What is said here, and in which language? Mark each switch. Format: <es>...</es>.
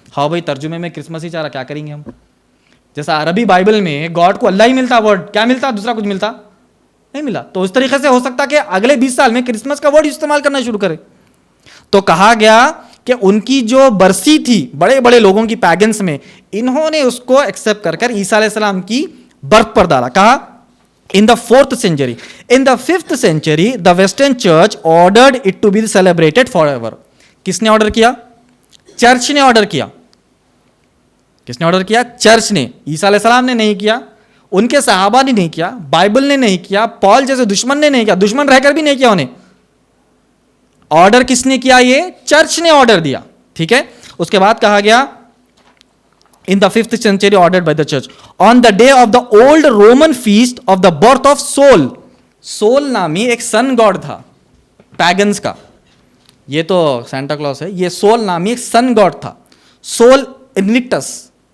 <hi>हाँ भाई, तर्जुमे में क्रिसमस ही चाह रहा, क्या करेंगे हम? जैसा अरबी बाइबल में गॉड को अल्लाह ही मिलता, वर्ड क्या मिलता, दूसरा कुछ मिलता नहीं मिला। तो उस तरीके से हो सकता है कि अगले 20 साल में क्रिसमस का वर्ड इस्तेमाल करना शुरू करे। तो कहा गया कि उनकी जो बरसी थी बड़े बड़े लोगों की पैगन्स में, इन्होंने उसको एक्सेप्ट कर कर ईसा अलैहिस्सलाम की बर्थ पर डाला। कहा</hi> <en>In the 4th century, in the 5th century the western church ordered it to be celebrated forever।</en> <hi>किसने ऑर्डर किया? चर्च ने ऑर्डर किया। किसने ऑर्डर किया? चर्च ने। ईसा अलैहिस्सलाम ने नहीं किया, उनके सहाबा ने नहीं किया, बाइबल ने नहीं किया, पॉल जैसे दुश्मन ने नहीं किया, दुश्मन रहकर भी नहीं किया उन्हें। ऑर्डर किसने किया? ये चर्च ने ऑर्डर दिया। ठीक है, उसके बाद कहा गया</hi> <en>in the 5th century ordered by the church on the day of the old Roman feast of the birth of Sol।</en> <hi>Soul नामी एक सन गॉड था पैगन्स का, ये तो सेंटा क्लॉस है, ये सोल नामी एक सन गॉड था, सोल इन्विक्टस।</hi>